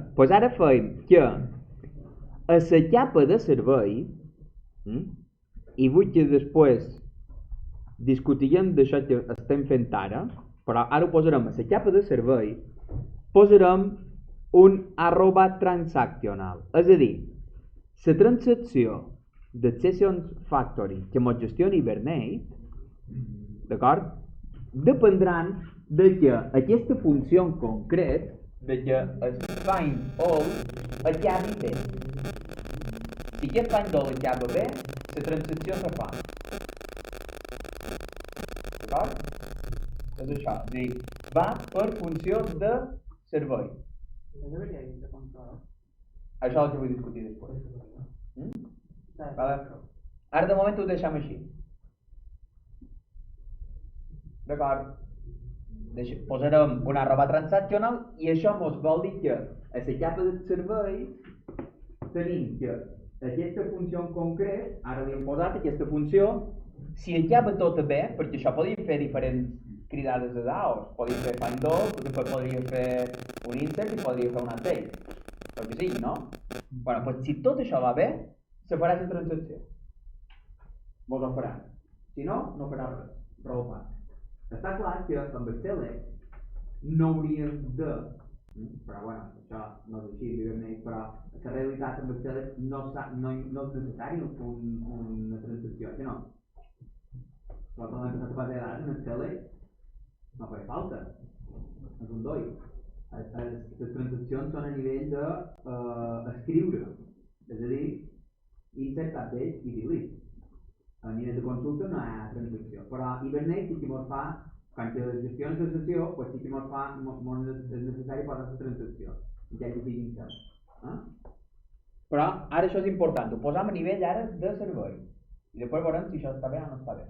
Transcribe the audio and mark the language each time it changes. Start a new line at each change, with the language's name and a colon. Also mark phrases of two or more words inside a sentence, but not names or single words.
Catalan: Doncs ara fem que a la capa de servei, i vull que després discutirem d'això que estem fent ara, però ara ho posarem a la capa de servei, posarem un @transactional. És a dir, la transacció de Sessions Factory que ens gestiona Hibernate, d'acord? Dependran de que aquesta funció en concret, de que el find all acabi bé. Si aquest find all acaba bé, la transacció se fa. D'acord? És això, és a dir, va per funció de servei.
Spanish: No debería ir de control.
Catalan: Això és el que vull discutir després. Vale. Ara de moment ho deixem així. D'acord? Posarem un @transactional i això ens vol dir que a la capa de servei tenim que aquesta funció en concret, ara li hem posat aquesta funció, si acaba tot bé, perquè això podríem fer diferents cridades de DAOs, podríem fer find all, després podríem fer un insert i podríem fer un update, el que sigui, no? Bueno, doncs si tot això va bé, se farà la transacció. Vos ho farà. Si no, no farà res. raó fa. Està clar que amb el Select no hauríem de, però bueno, això no és així, Hibernate, però la realitat amb el Select no és necessari una transacció, que no? Però per la base de dades en el Select no fa falta, és un doi. Les transaccions són a nivell d'escriure, és a dir, insert update i delete. A nivell de consulta no hi ha transacció, però Hibernate sí que ens fa, quan gestiones la sessió, pues sí que ens fa, és necessari posar la transacció, ja que sigui insert. Però ara això és important, ho posam a nivell ara de servei, i després veurem si això està bé o no està bé.